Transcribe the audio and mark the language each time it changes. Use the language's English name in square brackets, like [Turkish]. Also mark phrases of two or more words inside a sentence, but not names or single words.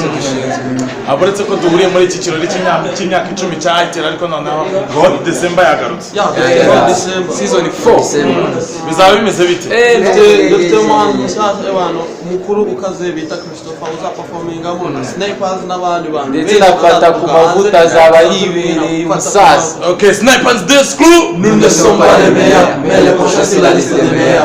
[Kinyarwanda] aburetse ko duhuriye muri iki kirori cy'imyaka 10 cya ITEL, ariko noneho God December yagarutse. season 4 bizaba bimeze bite? dufite umuhanzi mushyashya mukuru ukaze bita Christopher uzaperformingamo na Snipers n'abandi bantu ndetse nafata ku mavuta azaba yibereye umusaza. Okay, Snipers Dance Crew, [French] nous ne sommes pas les meilleurs mais les prochains sur la liste des meilleurs.